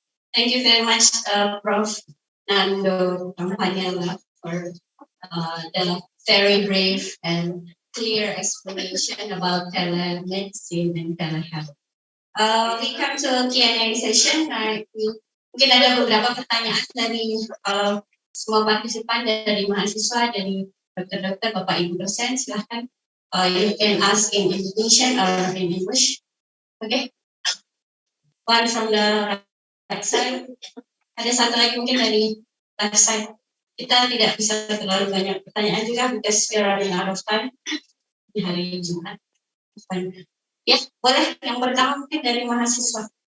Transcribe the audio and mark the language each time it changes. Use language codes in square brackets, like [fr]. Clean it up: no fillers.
[en] Thank you very much, Prof. Nando Campaniela, for the very brave and clear explanation about telemedicine and telehealth. We come to Q&A session. [id] Mungkin ada beberapa pertanyaan dari semua partisipan, dari mahasiswa, dari dokter-dokter, Bapak Ibu dosen. Silahkan. [en] You can ask in Indonesian or in English. Okay. One from the right side. [id] Ada satu lagi mungkin dari [en] left side. [id] Kita tidak bisa terlalu banyak pertanyaan juga [en] because we are running out of time [id] di hari Jumat. Ya, boleh. Yang pertama mungkin dari mahasiswa.